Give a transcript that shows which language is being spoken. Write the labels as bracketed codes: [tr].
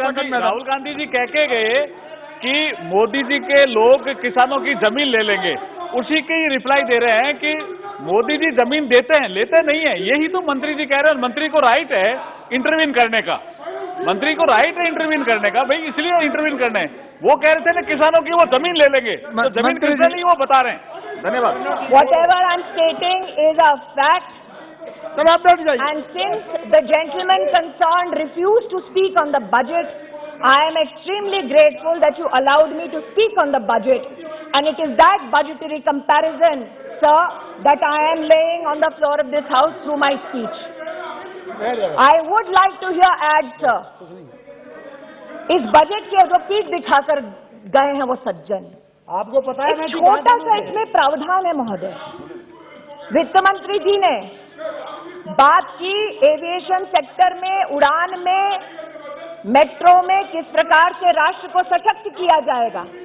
[hi] राहुल गांधी जी कह के गए कि मोदी जी के लोग किसानों की जमीन ले लेंगे, उसी की रिप्लाई दे रहे हैं कि मोदी जी जमीन देते हैं, लेते नहीं है। यही तो मंत्री जी कह रहे हैं। मंत्री को राइट है इंटरवीन करने का, मंत्री को राइट है इंटरवीन करने का, भाई इसलिए इंटरवीन करने हैं। वो कह रहे थे ना किसानों की वो जमीन ले लेंगे, तो जमीन किसने ली वो बता रहे हैं। धन्यवाद। [en] Whatever I'm stating is a fact. [hi] तब आप बैठ जाइए। [en] And since the gentleman concerned refused to speak on the budget, I am extremely grateful that you allowed me to speak on the budget. And it is that budgetary comparison, sir, that I am laying on the floor of this house through my speech. I would like to hear add, sir. [hi] इस budget के जो पीठ दिखाकर गए हैं वो सज्जन, आपको पता है एक छोटा सा इसमें प्रावधान है महोदय। वित्त मंत्री जी ने बात की एविएशन सेक्टर में, उड़ान में, मेट्रो में किस प्रकार से राष्ट्र को सशक्त किया जाएगा।